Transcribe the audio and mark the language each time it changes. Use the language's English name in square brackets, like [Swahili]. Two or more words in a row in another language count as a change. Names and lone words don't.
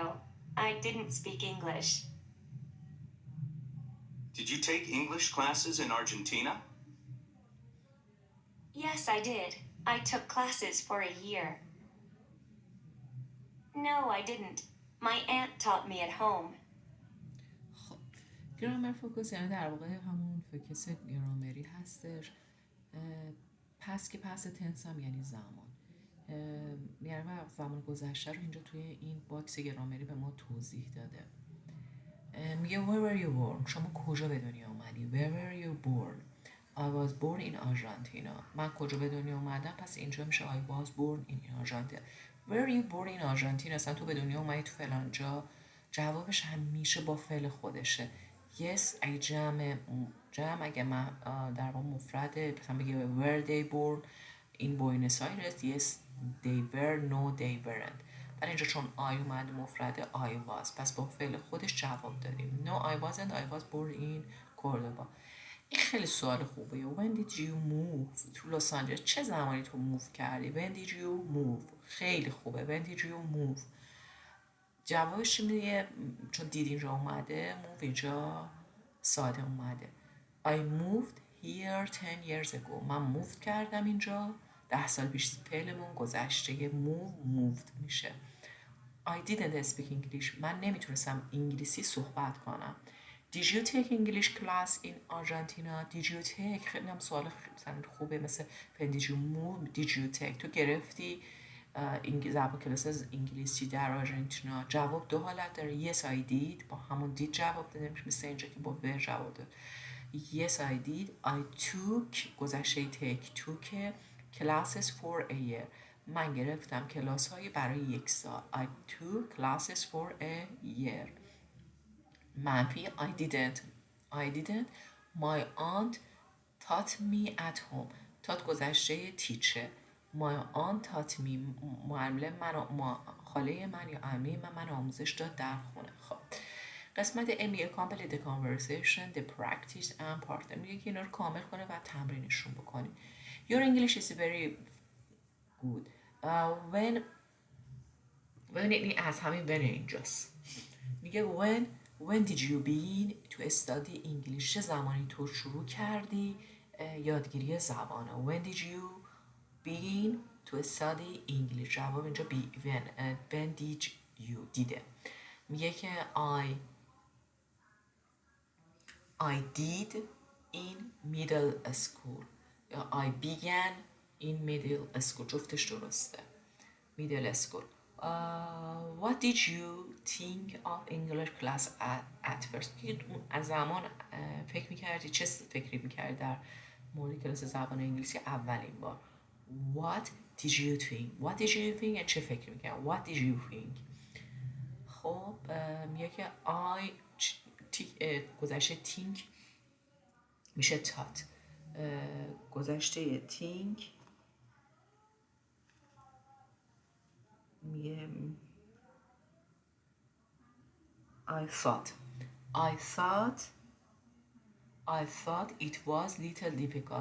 [English] I didn't speak English. Did you take English classes in Argentina? Yes, I did. I took classes for a year. No, I didn't. My aunt taught me at home. [Persian] خب [English] grammar focus [Persian] یعنی در واقع همون فوکس گرامری هستش. پس که [English] past tense [Persian] هم یعنی زمان. یعنی زمان گذشته رو اینجا توی این باکس گرامری به ما توضیح داده. [English] میگه where were you born. [Persian] شما کجا به دنیا اومدی. [English] where were you born. I was born in Argentina. [Persian] من کجا به دنیا اومدم. پس اینجا میشه [English] I was born in Argentina. where were you born in Argentina. [Persian] اصلا تو به دنیا اومدی تو فلان جا. جوابش همیشه با فعل خودشه. yes اگه جمع اگه من در واقع مفرده مثلا بگه [English] were they born in Buenos Aires. yes they were. no they weren't. [Persian] ولی اینجا چون I اومده مفرده [English] I was [Persian] پس با فعل خودش جواب داریم. [English] no I wasn't. I was born in Cordoba. [Persian] این خیلی سوال خوبه. [English] when did you move to Los Angeles. [Persian] چه زمانی تو موو کردی. [English] when did you move. [Persian] خیلی خوبه. [English] when did you move. [Persian] جوابش میگه چون دید اینجا اومده move اینجا ساده اومده. [English] I moved here 10 years ago. [Persian] من موو کردم اینجا 10 سال پیش. فعلمون گذشته [English] moved میشه. I didn't speak English. [Persian] من نمیتونستم انگلیسی صحبت کنم. [English] Did you take English class in Argentina. Did you take. [Persian] خیلی هم سوال خوبه مثل [English] when did you move. Did you take. [Persian] تو گرفتی کلاس انگلیسی در آرژانتینا جواب دو حالت داره. [English] yes I did [Persian] با همون دید جواب داده میشه، مثل اینجا که با ور جواب داد. [English] yes I did. I took گذشته take took classes for a year. [Persian] من گرفتم کلاس هایی برای یک سال. [English] I took classes for a year. منفی I didn't. My aunt taught me at home. taught گذشته teacher. My aunt taught me. [Persian] معلم من خاله من یا عمه من آموزش داد در خونه. خب قسمت [English] A میگه complete the conversation, the practice and part. [Persian] میگه که اینا رو کامل کنه و تمرینشون بکنی. [English] Your English is very good. [Persian] when این از همین when اینجاست. [English] میگه when did you begin to study English؟ [Persian] چه زمانی تو شروع کردی یادگیری زبانه؟ [English] when did you begin to study English؟ [Persian] جواب اینجا [English] when did you [Persian] دیده. میگه که [English] I did in middle school یا I began in middle school. [Persian] جفتش درسته. [English] middle school. What did you think of English class at first؟ [Persian] از زمان فکر میکردی، چه فکری میکردی در مورد کلاس زبان انگلیسی اولین بار؟ [English] What did you think؟ [Persian] چه فکری میکردی؟ [English] What did you think؟ [Persian] خب میگه که گذشته [English] think میشه taught. گذشته think میگه I thought it was little difficult.